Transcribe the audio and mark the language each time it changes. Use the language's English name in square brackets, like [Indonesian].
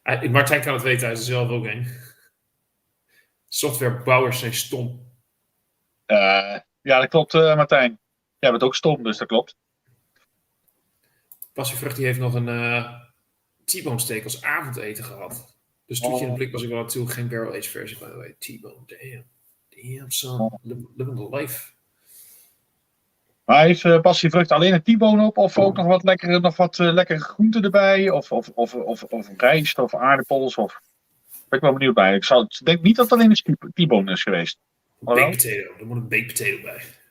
[Dutch] Martijn kan het weten, hij is er zelf ook een. Softwarebouwers zijn stom. Ja, dat klopt, Martijn. Jij bent ook stom, dus dat klopt. Passievrucht die heeft nog een T-bone steak als avondeten gehad. Dus toetje in de blik was ik wel natuurlijk geen barrel-aged versie, [English] by the way. T-bone, damn son, living the life. [Dutch] Maar heeft passievrucht alleen een T-bone op of ook nog wat lekkere groenten erbij? Of rijst of aardappels? Daar ben ik wel benieuwd bij. Ik denk niet dat het alleen een T-bone is geweest. Baked potato, er moet een baked potato bij.